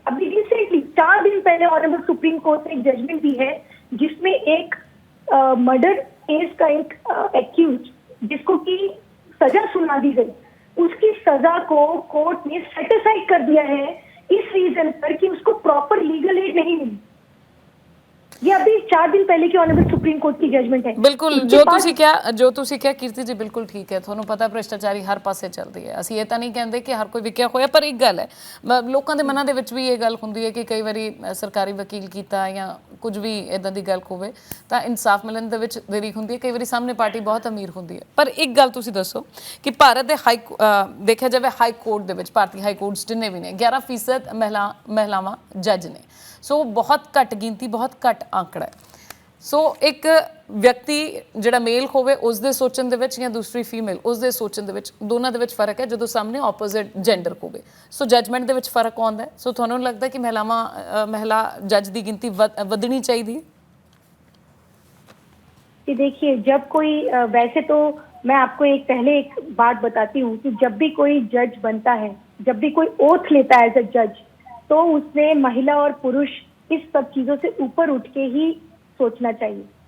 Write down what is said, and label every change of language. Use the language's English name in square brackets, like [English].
[Hindi] अभी रिसेंटली 4 दिन पहले ऑनरेबल सुप्रीम कोर्ट ने एक जजमेंट दी है जिसमें एक मर्डर केस का एक एक्यूज जिसको की सजा सुना दी गई, उसकी सजा को कोर्ट ने सेट असाइड कर दिया है इस रीजन पर कि उसको प्रॉपर लीगल एड नहीं मिली। ये अभी 4 दिन पहले की ऑनरेबल सुप्रीम कोर्ट की जजमेंट है। बिल्कुल जो तुसी क्या कीर्ति जी, बिल्कुल ठीक है। [Punjabi] ਤੁਹਾਨੂੰ ਪਤਾ ਭ੍ਰਿਸ਼ਟਾਚਾਰੀ ਹਰ ਪਾਸੇ ਚੱਲਦੀ ਹੈ। ਅਸੀਂ ਇਹ ਤਾਂ ਨਹੀਂ ਕਹਿੰਦੇ ਕਿ ਹਰ ਕੋਈ ਵਿਕਿਆ ਹੋਇਆ, ਪਰ ਇੱਕ ਗੱਲ ਹੈ, ਲੋਕਾਂ ਦੇ ਮਨਾਂ ਦੇ ਵਿੱਚ ਵੀ ਇਹ ਗੱਲ ਹੁੰਦੀ ਹੈ ਕਿ ਕਈ ਵਾਰੀ ਸਰਕਾਰੀ ਵਕੀਲ ਕੀਤਾ ਜਾਂ ਕੁਝ ਵੀ ਇਦਾਂ ਦੀ ਗੱਲ ਹੋਵੇ ਤਾਂ ਇਨਸਾਫ ਮਿਲਣ ਦੇ ਵਿੱਚ ਦੇਰੀ ਹੁੰਦੀ ਹੈ। ਕਈ ਵਾਰੀ ਸਾਹਮਣੇ ਪਾਰਟੀ ਬਹੁਤ ਅਮੀਰ ਹੁੰਦੀ ਹੈ। ਪਰ ਇੱਕ ਗੱਲ ਤੁਸੀਂ ਦੱਸੋ ਕਿ ਭਾਰਤ ਦੇ ਦੇਖਿਆ ਜਾਵੇ ਹਾਈ ਕੋਰਟ ਦੇ ਵਿੱਚ, ਭਾਰਤੀ ਹਾਈ ਕੋਰਟਸ ਜਿੰਨੇ ਵੀ ਨੇ, 11% ਮਹਿਲਾਵਾਂ ਜੱਜ ਨੇ। ਸੋ ਬਹੁਤ ਘੱਟ ਗਿਣਤੀ, ਬਹੁਤ ਘੱਟ ਆંકੜਾ ਹੈ। ਸੋ ਇੱਕ ਵਿਅਕਤੀ ਜਿਹੜਾ ਮੇਲ ਹੋਵੇ ਉਸਦੇ ਸੋਚਣ ਦੇ ਵਿੱਚ ਜਾਂ ਦੂਸਰੀ ਫੀਮੇਲ ਉਸਦੇ ਸੋਚਣ ਦੇ ਵਿੱਚ, ਦੋਨਾਂ ਦੇ ਵਿੱਚ ਫਰਕ ਹੈ ਜਦੋਂ ਸਾਹਮਣੇ ਆਪੋਜ਼ਿਟ ਜੈਂਡਰ ਹੋਵੇ। ਸੋ ਜਜਮੈਂਟ ਦੇ ਵਿੱਚ ਫਰਕ ਆਉਂਦਾ ਹੈ। ਸੋ ਤੁਹਾਨੂੰ ਲੱਗਦਾ ਕਿ ਮਹਿਲਾ ਜੱਜ ਦੀ ਗਿਣਤੀ ਵਧਣੀ ਚਾਹੀਦੀ है? [Hindi] देखिए, जब कोई वैसे तो मैं आपको एक बात बताती हूँ कि जब भी कोई जज बनता है, जब भी कोई ओथ लेता है एज अ जज, तो उसने महिला और पुरुष इस सब चीजों से ऊपर उठ के ही सोचना चाहिए।